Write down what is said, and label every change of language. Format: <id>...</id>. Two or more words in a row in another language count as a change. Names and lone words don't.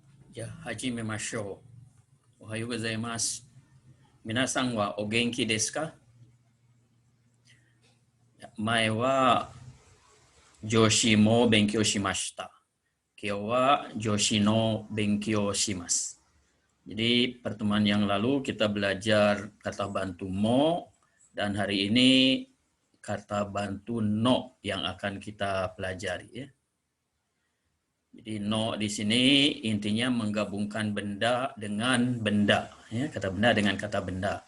<ja>じゃあ、始めましょう。おはようございます。皆さんはお元気ですか？前は女子も勉強しました。今日は女子の勉強をします。</ja> <id>Jadi pertemuan yang lalu kita belajar kata bantu mo dan hari ini kata bantu no yang akan kita pelajari ya. Jadi no di sini intinya menggabungkan benda dengan benda ya, kata benda dengan kata benda.</id>